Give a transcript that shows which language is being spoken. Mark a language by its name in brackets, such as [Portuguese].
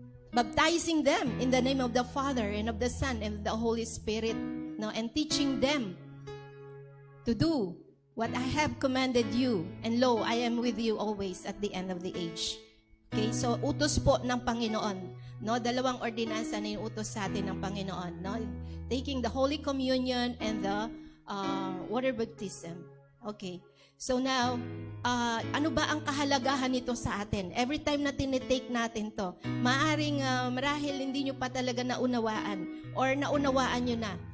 [English] Baptizing them in the name of the Father and of the Son and of the Holy Spirit, no? And teaching them to do what I have commanded you, and lo, I am with you always at the end of the age. [Filipino] Okay, so utos po ng Panginoon, no? Dalawang ordinansa na yung utos sa atin ng Panginoon, no? [English] Taking the Holy Communion and the water baptism. [Filipino] Okay, so now, ano ba ang kahalagahan nito sa atin? Every time na tinitake natin to, maaring marahil hindi nyo pa talaga naunawaan or naunawaan nyo na.